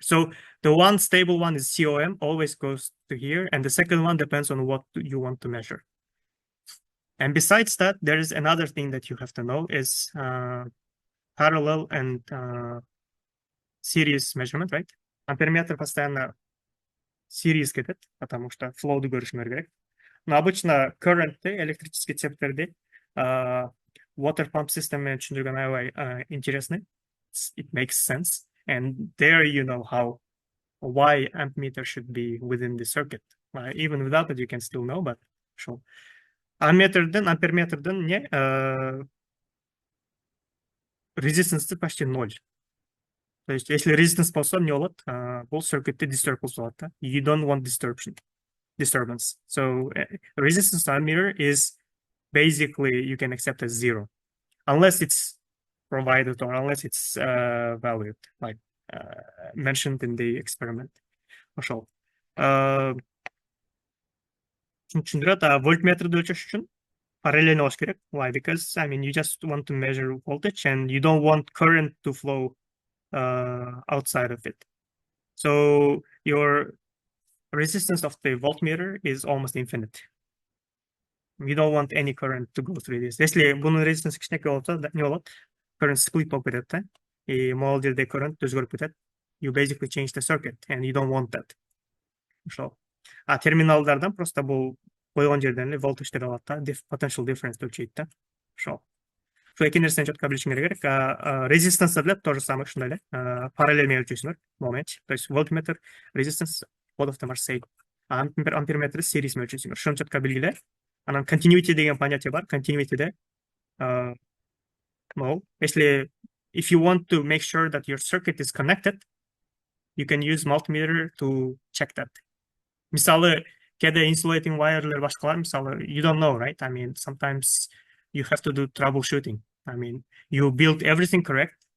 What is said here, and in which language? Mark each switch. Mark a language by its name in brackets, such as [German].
[English] So the one stable one is COM, always goes to here, and the second one depends on what you want to measure. And besides that, there is another thing that you have to know is parallel and series measurement, right? [Kyrgyz] Амперметр постоянно series кетет, потому что flow көрүшүңөр керек. Но обычно current электрический цептерди [English] water pump system [Kyrgyz] менен түшүндүргөн аябай интересный. [English] It makes sense. And there you know how why ammeter should be within the circuit. Even without it, you can still know, but sure. [Kyrgyz] Амперметрден не resistance почти 0. [Russian] То есть, если [Kyrgyz] resistance болсо эмне болот? Бул circuit'te disturb болот да. [English] You don't want disturbance. So resistance ammeter is basically you can accept as 0, unless it's provided or unless it's valued, like mentioned in the experiment. [Kyrgyz] Ошол. Түшүндүрөт, voltmeterди өлчөш үчүн параллельно болуш керек. [English] Why? Because I mean you just want to measure voltage and you don't want current to flow outside of it. So your resistance of the voltmeter is almost infinite. You don't want any current to go through this. [Kyrgyz] Если бунун resistance кичинекей болсо, не болот? Current split болуп кетет да. И могул жерде current өзгөрүп кетет. [English] You basically change the circuit and you don't want that. [Kyrgyz] Ошол. Терминалдардан просто бул койгон жерден эле волтажды алат да, potential difference өлчөйт да. Ошол. Ошо эки нерсени четко билишиңер керек. Resistance деле то же самое, ушундай эле. Параллель менен өлчөйсүңөр. [English] Moment. [Russian] То есть [English] voltmeter, resistance, both of them are same. [Kyrgyz] Амперметр series менен өлчөйсүңөр. Ошону четко билгиле. Анан continuity деген понятие бар. Continuity'де если [English] if you want to make sure that your circuit is connected, you can use multimeter to check that. [Kyrgyz] Мисалы, кээде insulating wirelер башкалар, мисалы, [English] you don't know, right? I mean, sometimes you have to do troubleshooting. I mean, you build everything correct.